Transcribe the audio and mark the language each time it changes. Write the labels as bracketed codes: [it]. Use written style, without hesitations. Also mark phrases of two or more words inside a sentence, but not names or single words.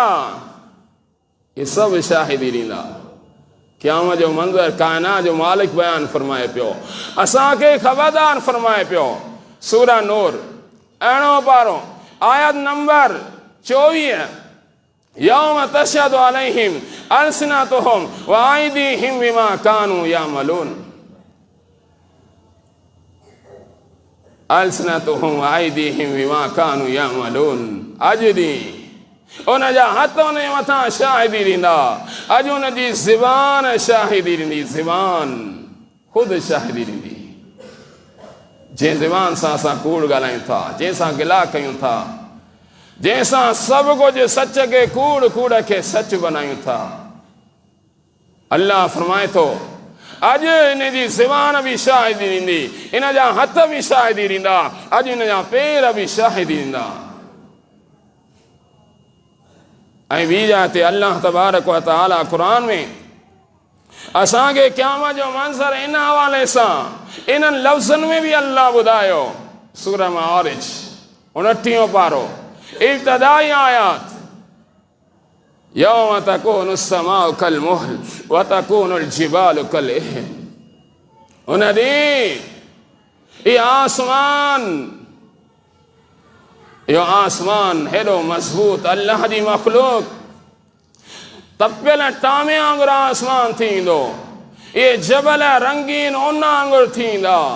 [sd] ये सभु शाहिदी ॾींदा। क़यामत जो मंज़र काइनात जो मालिक बयानु फरमाए पियो, असांखे ख़बरदार फरमाए पियो। सूरह नूर 11 पारो आयत नंबर 24। [ar] يوم تشهد عليهم ألسنتهم وأيديهم بما كانوا يعملون. ألسنتهم وأيديهم بما كانوا يعملون. [sd] अॼु ॾींहुं उन जा हथ उन जे मथां शाहिदी ॾींदा। अॼु उन जी ज़ुबान शाहिदी ॾींदी, ज़ुबान ख़ुदि शाहिदी ॾींदी। जंहिं ज़ुबान सां असां कूड़ ॻाल्हायूं था, जंहिंसां गिला कयूं था, जंहिंसां सभु कुझु सच खे कूड़, कूड़ खे सच बनायूं था। अल्लाह फरमाए थो, अॼु इन जी ज़ुबान बि शाहिदी ॾींदी, इन जा हथ बि शाहिदी ॾींदा, अॼु इन जा पेर बि शाहिदी ॾींदा। ऐं ॿी जाइ ते [ar] الله تبارك وتعالى [sd] क़ुरान में असांखे क़यामत जो मंज़र इन हवाले सां, इन्हनि लफ़्ज़नि में बि अल्लाह ॿुधायो। सूरह मारिज 29 पारो इब्तिदाई आयात। [ar] يوم تكون السماء كالمهل وتكون الجبال كالعهن. [sd] उन ॾींहुं इहो आसमान हेॾो मज़बूत, अल्लाह जी मख़लूक, तपियल टामे वांगुरु आसमान थींदो। इहे जबल रंगीन ऊन वांगुरु थींदा।